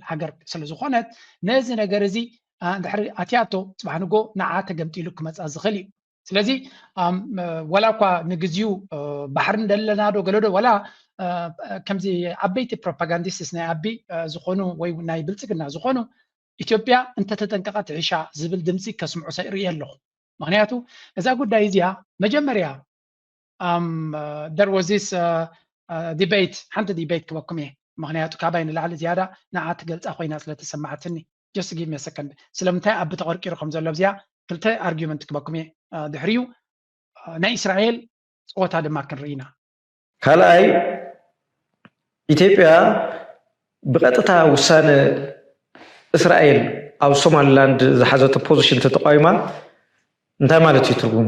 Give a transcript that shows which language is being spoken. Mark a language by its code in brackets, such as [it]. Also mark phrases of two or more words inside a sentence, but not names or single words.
[ti] ሃገር ስለ ዝኾነት ነዚ ነገር እዚ እንድሕሪ ኣትያቶ ፅባሕ ንጎ ንዓ ተገምጢሉ ክመፃ ዝኽእል እዩ ስለዚ ወላ እኳ ንግዚኡ ባሕሪ እንደለና ዶ ገለዶ ወላ ከምዚ ዓበይቲ ፕሮፓጋንዲስትስ ናይ ኣቢ ዝኾኑ ወይ ናይ ብልፅግና ዝኾኑ ኢትዮጵያ እንተተጠንቀቐት ዒሻ ዝብል ድምፂ ከስምዑ ሰይርኢ ኣለኹ ምክንያቱ እዛ ጉዳይ እዚኣ መጀመርያ [en] there was this [ti] ዲቤት ሓንቲ ዲቤት ክበኩም እየ ምክንያቱ ካባይ ንላዕሊ ዝያዳ ንዓ ትገልፃ ኮይና ስለተሰማዓትኒ [en] just give me a second [ti] ስለምንታይ ኣብ ተቐርቂሩ ከም ዘሎ ብዚኣ ክልተ ኣርጊመንት ክበኩም እየ ድሕሪኡ ናይ እስራኤል ፀወታ ድማ ክንርኢና ካልኣይ ኢትዮጵያ ብቐጥታ ውሳነ እስራኤል ኣብ ሶማሊላንድ ዝሓዘቶ ፖዚሽን ተተቃዊማ እንታይ ማለት እዩ